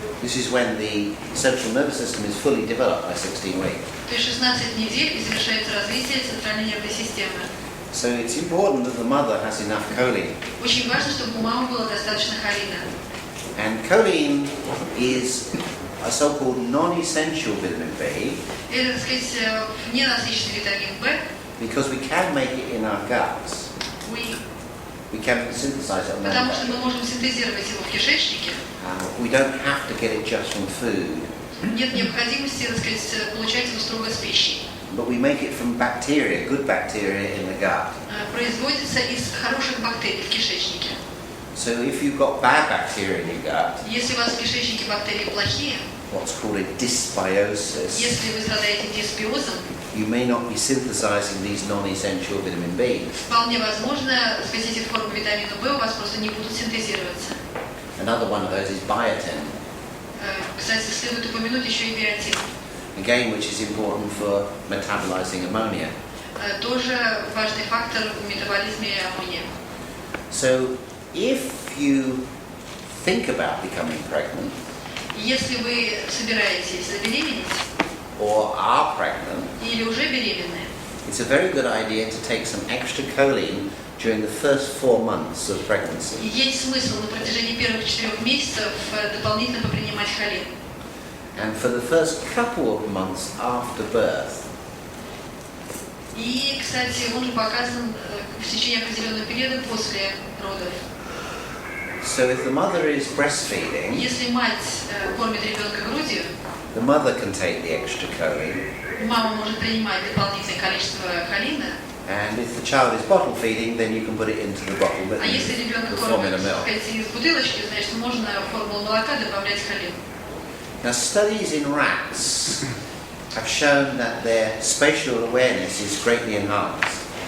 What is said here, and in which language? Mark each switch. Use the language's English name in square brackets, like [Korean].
[English] This is when the central nervous system is fully developed by 16 weeks. [Russian] То есть 16 недель и завершается развитие центральной нервной системы. [English] So it's important that the mother has enough choline. [Russian] Очень важно, чтобы у мамы было достаточно холина. [English] And choline is a so-called non-essential vitamin B [Russian] Это, так сказать, ненасыщенный витамин В. [English] because we can make it in our guts. We can synthesize it on our [Russian] Потому что [English] gut. [Russian] мы можем синтезировать его в кишечнике. [English] We don't have to get it just from food, [Russian] Нет необходимости, так сказать, получать его строго с пищей. [English] but we make it from bacteria, good bacteria in the gut. [Russian] Производится из хороших бактерий в кишечнике. [English] So if you've got bad bacteria in your gut, [Russian] Если у вас в кишечнике бактерии плохие, [English] what's called a dysbiosis, [Russian] если вы страдаете дисбиозом, [English] you may not be synthesizing these non-essential vitamin Bs. [Russian] вполне возможно, так сказать, эти формы витамина В у вас просто не будут синтезироваться. [English] Another one of those is biotin, [Russian] Кстати, следует упомянуть еще и биотин. [English] again, which is important for metabolizing ammonia. [Russian] Тоже важный фактор в метаболизме аммония. [English] So if you think about becoming pregnant [Russian] Если вы собираетесь забеременеть [English] or are pregnant, [Russian] или уже беременны, [English] it's a very good idea to take some extra choline during the first 4 months of pregnancy. [Russian] есть смысл на протяжении первых 4 месяцев дополнительно попринимать холин. [English] And for the first couple of months after birth, [Russian] И, кстати, он же показан в течение определенного периода после родов. [English] so if the mother is breastfeeding, [Russian] Если мать кормит ребенка грудью, [English] the mother can take the extra choline, [Russian] мама может принимать дополнительное количество холина, [English] and if the child is bottle feeding, then you can put it into the bottle [Russian] а если ребенка [English] the formula [Russian] кормят, [English] milk. [Russian] так сказать, из бутылочки, значит, можно в формулу молока добавлять холин. [English] Now, studies in rats have shown that their spatial awareness is greatly enhanced.